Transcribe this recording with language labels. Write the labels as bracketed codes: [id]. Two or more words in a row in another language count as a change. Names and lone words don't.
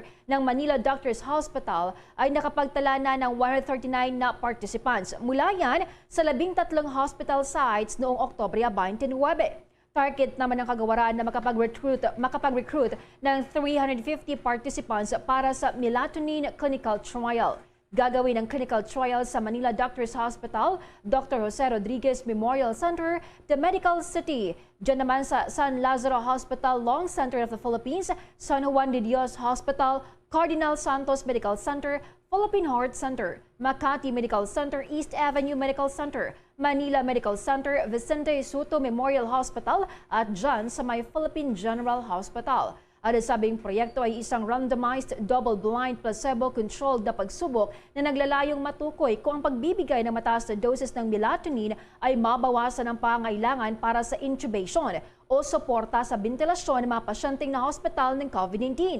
[tl] ng Manila Doctors Hospital ay nakapagtala na ng 139 na participants. Mula yan sa 13 hospital sites noong Oktubre 29. Target naman ng kagawaran na makapag-recruit ng 350 participants para sa [en] melatonin clinical trial. [tl] Gagawin ang [en] clinical trial [tl] sa Manila Doctors Hospital, Dr. Jose Rodriguez Memorial Center, The Medical City. Diyan naman sa San Lazaro Hospital, Long Center of the Philippines, San Juan de Dios Hospital, Cardinal Santos Medical Center, Philippine Heart Center, Makati Medical Center, East Avenue Medical Center, Manila Medical Center, Vicente Soto Memorial Hospital at dyan sa may Philippine General Hospital. Ang nasabing proyekto ay isang [en] randomized, double-blind, placebo-controlled [tl] na pagsubok na naglalayong matukoy kung ang pagbibigay ng mataas na doses ng melatonin ay mabawasan ang pangailangan para sa intubation o suporta sa bentilasyon ng mga pasyenteng na hospital ng COVID-19.